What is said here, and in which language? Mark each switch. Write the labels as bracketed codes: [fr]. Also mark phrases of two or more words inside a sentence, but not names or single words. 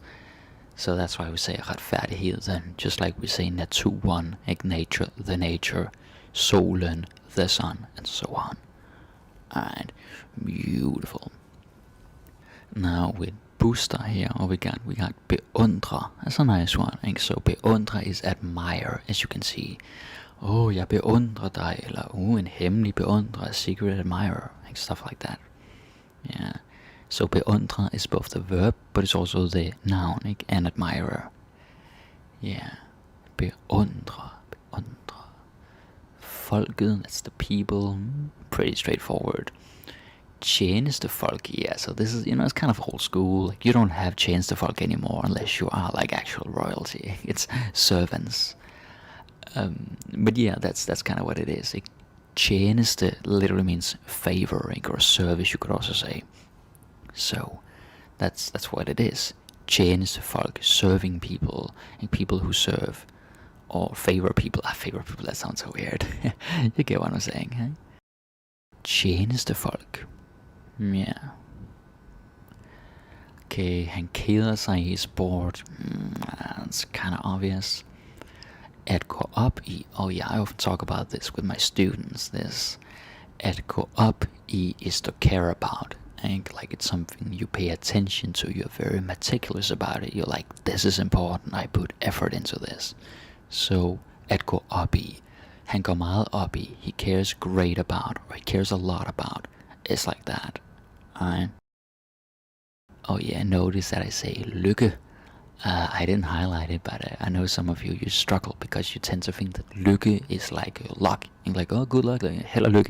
[en] So that's why we say retfærdighed then, just like we say naturen, like nature, the nature, solen, the sun, and so on. Alright, beautiful. Now with booster here, we got beundre. That's a nice one. And so beundre is admire, as you can see. [da] Oh, jeg beundrer dig, eller en hemmelig beundrer, [en] secret admirer, and stuff like that. Yeah. So beundre is both the verb, but it's also the noun, and admirer. Yeah. Beundre. Folket, that's the people. Pretty straightforward. Tjenestefolk, yeah, so this is, it's kind of old school. Like, you don't have tjenestefolk anymore unless you are like actual royalty. It's servants. But yeah, that's kind of what it is. Like, tjeneste literally means favor, or service, you could also say. So that's what it is. Tjenestefolk, serving people, and people who serve or favor people. Favor people, that sounds so weird. You get what I'm saying, huh? Tjenestefolk. Yeah. [da] Okay, han keder sig i sport. [en] It's kind of obvious. [da] At gå op i. [en] Oh yeah, I often talk about this with my students. This [da] at gå op i [en] is to care about. And like it's something you pay attention to. You're very meticulous about it. You're like, this is important. I put effort into this. So [da] at gå op i. Han går meget op i. [en] He cares great about, or he cares a lot about. It's like that. Alright. Oh yeah, notice that I say lykke. I didn't highlight it, but I know some of you struggle because you tend to think that lykke is like luck. And like, oh, good luck. Like, hell of lykke.